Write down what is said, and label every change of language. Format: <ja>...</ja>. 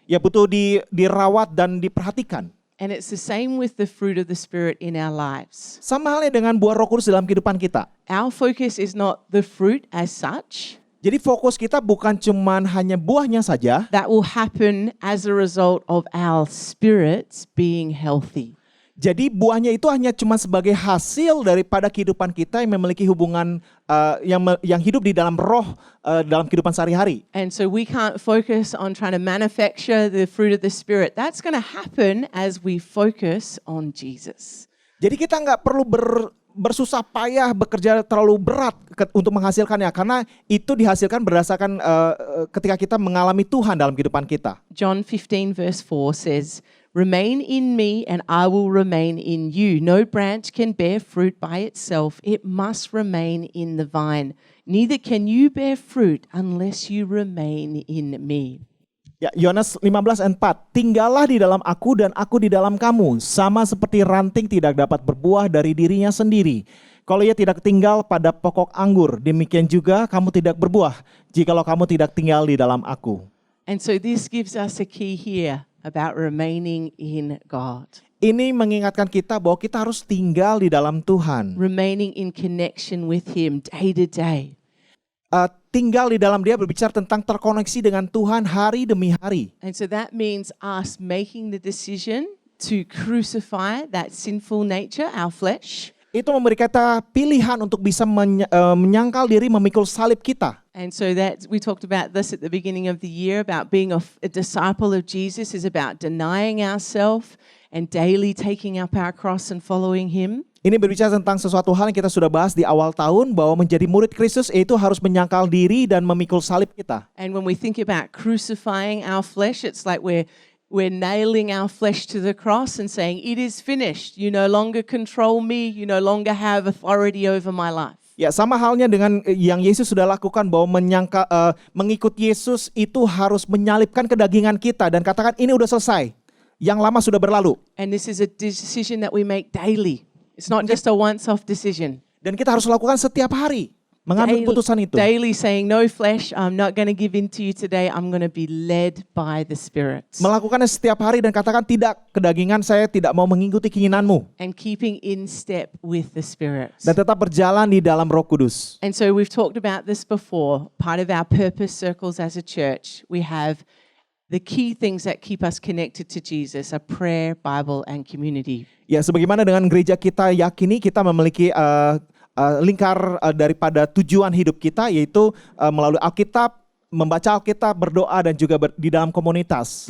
<id>ya butuh dirawat dan diperhatikan.</id> <en>And it's the same with the fruit of the Spirit in our lives.</en> <id>Sama halnya dengan buah Roh Kudus dalam kehidupan kita.</id> <en>Our focus is not the fruit as such.</en> <id>Jadi fokus kita bukan cuman hanya buahnya saja,</id> <en>That will happen as a result of our spirits being healthy.</en> <id>jadi buahnya itu hanya cuma sebagai hasil daripada kehidupan kita yang memiliki hubungan yang hidup di dalam roh dalam kehidupan sehari-hari.</id> <en>And so we can't focus on trying to manufacture the fruit of the Spirit. That's going to happen as we focus on Jesus.</en> <id>Jadi kita nggak perlu bersusah payah bekerja terlalu berat untuk menghasilkannya, karena itu dihasilkan berdasarkan ketika kita mengalami Tuhan dalam kehidupan kita.</id> <en>John 15 verse 4 says, "Remain in me and I will remain in you. No branch can bear fruit by itself. It must remain in the vine. Neither can you bear fruit unless you remain in me."</en> <id>Ya, Yohanes 15:4, tinggallah di dalam aku dan aku di dalam kamu, sama seperti ranting tidak dapat berbuah dari dirinya sendiri. Kalau ia tidak tinggal pada pokok anggur, demikian juga kamu tidak berbuah, jikalau kamu tidak tinggal di dalam aku.</id> <en>And so this gives us a key here about remaining in God.</en> <id>Ini mengingatkan kita bahwa kita harus tinggal di dalam Tuhan.</id> <en>Remaining in connection with Him day to day.</en> <id>Tinggal di dalam Dia berbicara tentang terkoneksi dengan Tuhan hari demi hari.</id> <en>And so that means us making the decision to crucify that sinful nature, our flesh.</en> <id>Itu memberi kita pilihan untuk bisa menyangkal diri, memikul salib kita.</id> <en>And so that we talked about this at the beginning of the year, about being a disciple of Jesus is about denying ourselves and daily taking up our cross and following Him.</en> <id>Ini berbicara tentang sesuatu hal yang kita sudah bahas di awal tahun, bahwa menjadi murid Kristus itu harus menyangkal diri dan memikul salib kita.</id> <en>And when we think about crucifying our flesh, it's like we're nailing our flesh to the cross and saying, "It is finished. You no longer control me. You no longer have authority over my life."</en> <id>Ya, sama halnya dengan yang Yesus sudah lakukan bahwa mengikut Yesus itu harus menyalibkan kedagingan kita dan katakan ini udah selesai. Yang lama sudah berlalu.</id> <en>And this is a decision that we make daily. It's not just a once-off decision.</en> <id>Dan kita harus lakukan setiap hari. Mengambil putusan itu.</id> <en>Daily saying, no flesh, I'm not going to give in to you today. I'm going to be led by the Spirit.</en> <id>Melakukannya setiap hari dan katakan tidak, kedagingan saya tidak mau mengikuti keinginanmu.</id> <en>And keeping in step with the Spirit.</en> <id>Dan tetap berjalan di dalam Roh Kudus.</id> <en>And so we've talked about this before. Part of our purpose circles as a church, we have the key things that keep us connected to Jesus are prayer, Bible, and community.</en> <id>Ya, sebagaimana dengan gereja kita yakini kita memiliki lingkar daripada tujuan hidup kita, yaitu melalui Alkitab, membaca Alkitab, berdoa dan juga di dalam komunitas.</id>